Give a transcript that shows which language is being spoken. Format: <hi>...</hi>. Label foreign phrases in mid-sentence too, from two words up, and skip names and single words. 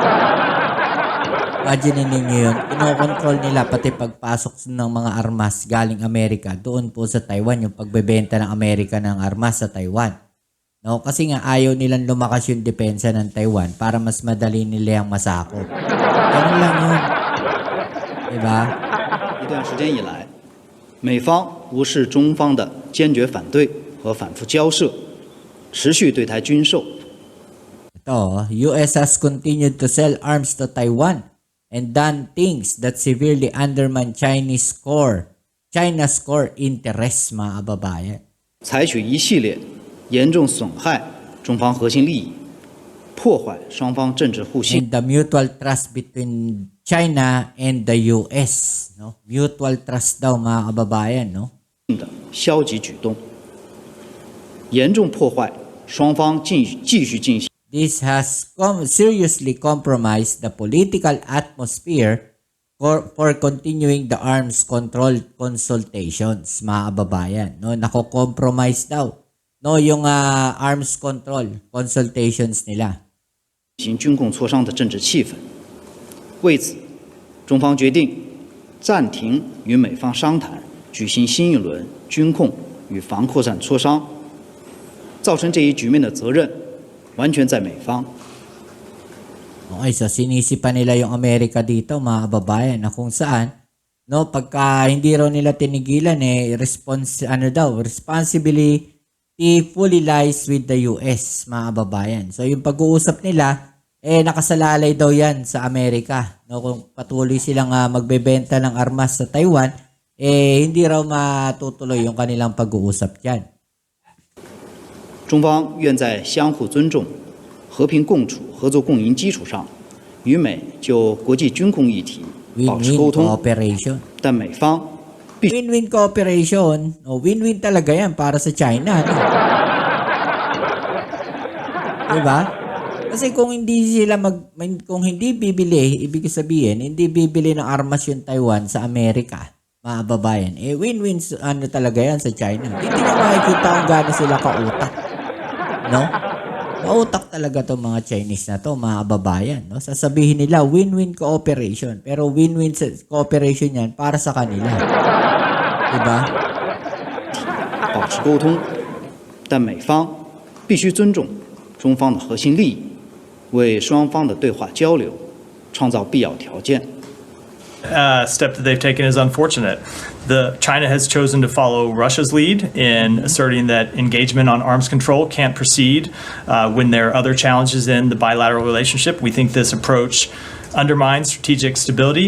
<tl>Imagine ninyo yun, kinokontrol nila pati pagpasok ng mga armas galing Amerika doon po sa Taiwan, yung pagbebenta ng Amerika ng armas sa Taiwan. No, kasi nga ayaw nilang lumakas yung depensa ng Taiwan para mas madali nila yung masakop. Ganun lang yun. Diba?</tl> <zh>一段时间以来，美方无视中方的坚决反对和反复交涉，持续对台军售。</zh> <tl>Ito,</tl> <en>US has continued to sell arms to Taiwan and done things that severely undermine China's core interests,</en> <tl>mga kababayan.</tl> <zh>采取一系列严重损害中方核心利益、破坏双方政治互信</zh> <en>And the mutual trust between China and the US, no? Mutual trust</en> <tl>daw, mga kababayan, no?</tl> <zh>的消极举动，严重破坏双方继续进行</zh> <en>This has seriously compromised the political atmosphere for continuing the arms control consultations,</en> <tl>mga kababayan, no? Nako-compromise daw, no, yung</tl> <en>arms control consultations</en> <tl>nila.</tl> <zh>行军控磋商的政治气氛。为此，中方决定暂停与美方商谈，举行新一轮军控与防扩散磋商。造成这一局面的责任完全在美方。</zh> <tl>Okay, so sinisipa nila yung Amerika dito, mga kababayan, na kung saan, no, pagka hindi raw nila tinigilan,</tl> <en>responsibility fully lies with the US,</en> <tl>mga kababayan. So yung pag-uusap nila, nakasalalay daw yan sa Amerika. No, kung patuloy silang magbebenta ng armas sa Taiwan, hindi raw matutuloy yung kanilang pag-uusap dyan.</tl> <zh>中方愿在相互尊重、和平共处、合作共赢基础上，与美就国际军控议题保持</zh> <en>Win-win</en> <zh>沟通。</zh> <en>cooperation.</en> <zh>但美方</zh> <en>Win-win cooperation.</en> <tl>O, win-win talaga yan para sa China. No? Diba? Kasi kung kung hindi bibili, ibig sabihin, hindi bibili ng armas yung Taiwan sa Amerika, mga kababayan, win-win talaga yan sa China. Hindi na makikita kung gaano sila kautak. No? Kautak talaga to mga Chinese na to, mga kababayan. No? Sasabihin nila,</tl> <en>win-win cooperation.</en> <tl>Pero</tl> <en>win-win cooperation</en> <tl>yan para sa kanila. Diba?</tl> <zh>保持沟通，但美方必须尊重中方的核心利益，为双方的对话交流创造必要条件。</zh> <en>Step that they've taken is unfortunate. China has chosen to follow Russia's lead in asserting that engagement on arms control can't proceed when there are other challenges in the bilateral relationship. We think this approach undermines strategic stability.</en>